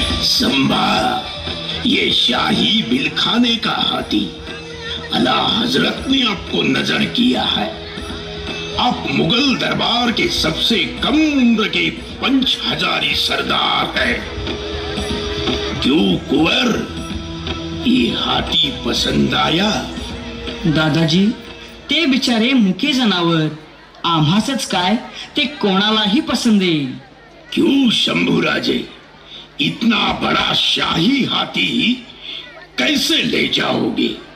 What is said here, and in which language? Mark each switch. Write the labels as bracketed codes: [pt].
[hi] संभा, ये शाही बिलखाने का हाथी अला हजरत ने आपको नजर किया है. आप मुगल दरबार के सबसे कम उम्र के 5000 सरदार है. क्यों कुंवर, ये हाथी पसंद आया? [mr] दादाजी, ते बिचारे मुके जनावर, आम्हासच काय ते कोणालाही पसंद येईल. [hi] क्यों शंभूराजे, इतना बड़ा शाही हाथी कैसे ले जाओगे?